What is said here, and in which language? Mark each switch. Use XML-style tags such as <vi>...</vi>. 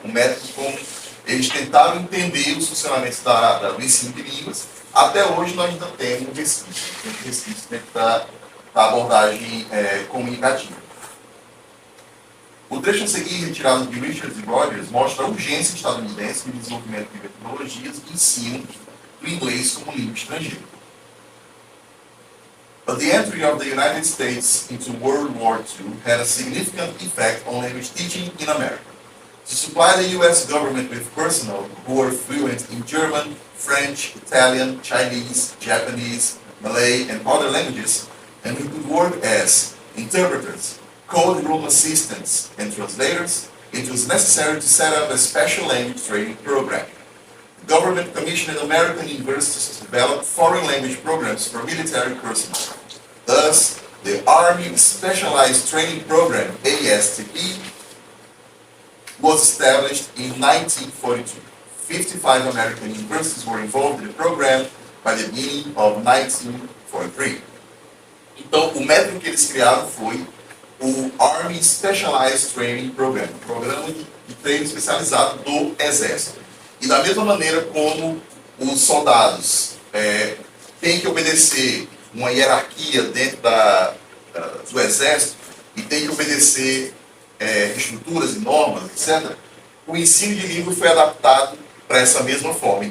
<pt>Um método como eles tentaram entender os funcionamentos do ensino de línguas, até hoje nós ainda temos resquícios dentro da abordagem comunicativa. O trecho a seguir, retirado de Richards e Rogers, mostra a urgência estadunidense no desenvolvimento de metodologias de ensino do inglês como língua estrangeira.</pt> <en>But the entry of the United States into World War II had a significant effect on language teaching in America. To supply the US government with personnel who were fluent in German, French, Italian, Chinese, Japanese, Malay, and other languages, and who could work as interpreters, code room assistants, and translators, it was necessary to set up a special language training program. The government commissioned American universities to develop foreign language programs for military personnel. Thus, the Army Specialized Training Program, ASTP, was established in 1942. 55 American universities were involved in the program by the beginning of 1943.</en> <pt>Então, o método que eles criaram foi o Army Specialized Training Program, um programa de treino especializado do Exército. E da mesma maneira como os soldados têm que obedecer uma hierarquia dentro do Exército e têm que obedecer estruturas e normas, etc., o ensino de língua foi adaptado para essa mesma forma.</pt>